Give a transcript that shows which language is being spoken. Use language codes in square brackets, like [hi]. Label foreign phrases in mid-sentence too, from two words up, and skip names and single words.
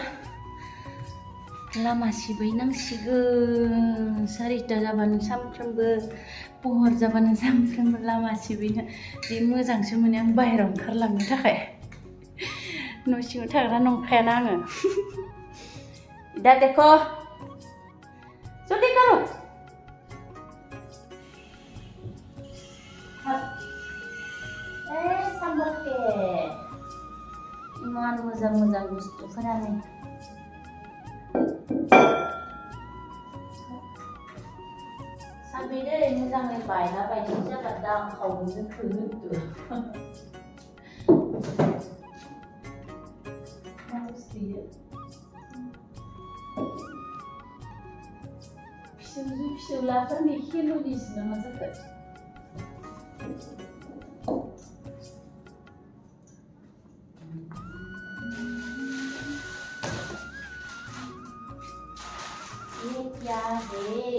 [brx] लामा सिबैनांसिगोन 4टा जाबानो सामफ्रोमबो पहर जाबानो सामफ्रोमबो लामा सिबैनो जि मोजांसो मोनो आं बाहेरायाव ओंखारलांनो थाखाय न' सिङाव थाग्रा नंखायाना आङो [hi] दा देखो जल्दी करो सामबरके [brx] इमान मोजां मोजां बुस्थुफोरानो साबेदे मोजाङै बायला बायदि जाबा दा खावनो खोहोदो मा बुस्थु इयो फिसौजो फिसौलाफोरनि खेलुनिसो नामा जाखो [hi] ये क्या है